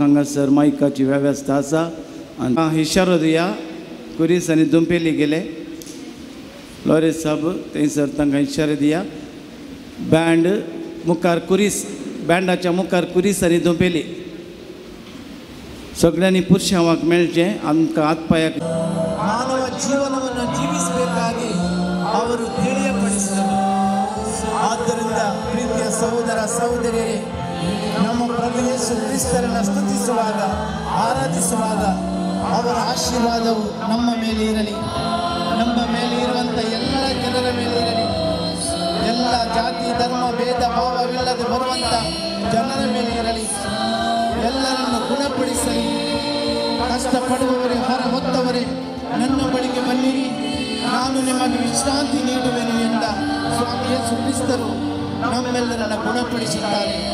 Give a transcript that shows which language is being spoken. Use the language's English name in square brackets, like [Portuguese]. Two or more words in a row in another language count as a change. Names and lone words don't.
[Konkani] हांगासर मायकाची वेवस्था आसा आनी इशारो दिया कुरीस आनी दुंपेली गेले लॉरेस साहब थंयसर तांकां इशारो दिया बँड मुखार कुरीस बँडाच्या मुखार कुरीस आनी दुंपेली सगळ्यांनी पुरशांवाक मेळचें आमकां हातपायाक [Kannada] ಮಾನವ ಜೀವನವನ್ನು ಜೀವಿಸಬೇಕಾಗಿ ಅವರು ತಿಳಿಯಪಡಿಸಿದರು ಆದ್ದರಿಂದ ಪ್ರೀತಿಯ ಸಹೋದರ ಸಹೋದರಿಯರೇ ನಮ್ಮ ಪ್ರಭು ಯೇಸು ಕ್ರಿಸ್ತರನ್ನು ಸ್ತುತಿಸುವಾಗ ಆರಾಧಿಸುವಾಗ ಅವರ ಆಶೀರ್ವಾದವು ನಮ್ಮ ಮೇಲೆ ಇರಲಿ ನಮ್ಮ ಮೇಲೆ ಇರುವಂಥ ಎಲ್ಲ ಜನರ ಮೇಲೆ ಇರಲಿ ಎಲ್ಲ ಜಾತಿ ಧರ್ಮ ಭೇದ ಭಾವವಿಲ್ಲದೆ ಬರುವಂಥ ಜನರ ಮೇಲೆ ಇರಲಿ ಎಲ್ಲರನ್ನು ಗುಣಪಡಿಸಲಿ ಕಷ್ಟಪಡುವವರೇ ಹೊರ ಹೊತ್ತವರೇ ನನ್ನ ಬಳಿಗೆ ಬನ್ನಿರಿ ನಾನು ನಿಮಗೆ ವಿಶ್ರಾಂತಿ ನೀಡುವೆನು ಎಂದ ಸ್ವಾಮಿ ಯೇಸು ಕ್ರಿಸ್ತರು ನಮ್ಮೆಲ್ಲರನ್ನ ಗುಣಪಡಿಸುತ್ತಾರೆ